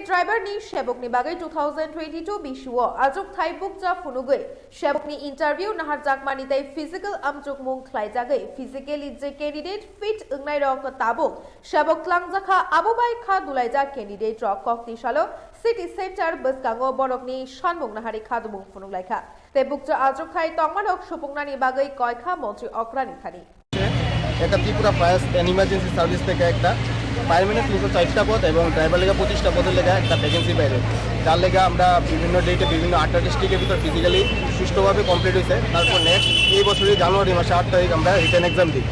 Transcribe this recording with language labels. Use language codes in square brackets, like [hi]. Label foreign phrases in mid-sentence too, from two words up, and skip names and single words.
[trp] driver ni sebokni bagai 2022 bisuo achukthai bukja funugui sebokni interview nahar jakmani tai physical amjukmwng khlaijagai physically je [en] candidate fit [trp] wngnai rok tabuk sebok tlangjakha abubai kha dulaijak candidate rok kokni salo city center boskango borokni sanmwng nahari khadumung funuglaikha te bukja achukthai tongmanok supungnani bagai koikha mantri okrani khani [bn] একটা ত্রিপুরা ফায়ার অ্যান্ড ইমার্জেন্সি সার্ভিস থেকে একটা ফায়ারম্যানের 304টা পদ এবং ড্রাইভার লেগা 25টা পদের লেগা একটা ভ্যাকেন্সি বাইরে যার লেগা আমরা বিভিন্ন ডেটে বিভিন্ন 8টা ডিস্ট্রিক্টের ভিতর ফিজিক্যালি সুষ্ঠুভাবে কমপ্লিট হয়েছে। তারপর নেক্সট এই বছরের জানুয়ারি মাসে 8 তারিখ আমরা [en] written exam [bn] দিই।